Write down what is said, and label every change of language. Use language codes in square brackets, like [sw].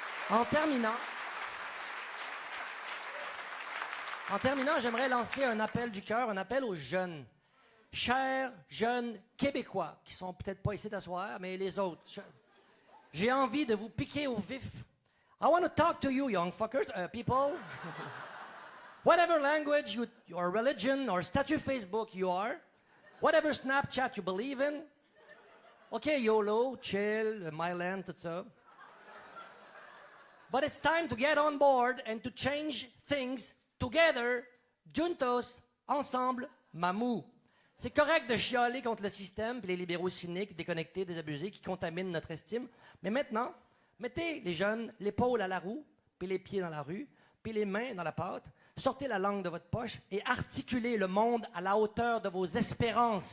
[fr] En terminant, j'aimerais lancer un appel du cœur, un appel aux jeunes. Chers jeunes Québécois, qui sont peut-être pas ici d'asseoir, mais les autres. J'ai envie de vous piquer au vif. [en] I want to talk to you, young fuckers, people. Whatever language, or religion, or statut Facebook you are, whatever Snapchat you believe in. OK, YOLO, chill, Myland, [fr] tout ça. [en] But it's time to get on board and to change things together, juntos, ensemble, mamou. [fr] C'est correct de chialer contre le système et les libéraux cyniques, déconnectés, désabusés, qui contaminent notre estime. Mais maintenant, mettez les jeunes l'épaule à la roue, puis les pieds dans la rue, puis les mains dans la pâte. Sortez la langue de votre poche et articulez le monde à la hauteur de vos espérances.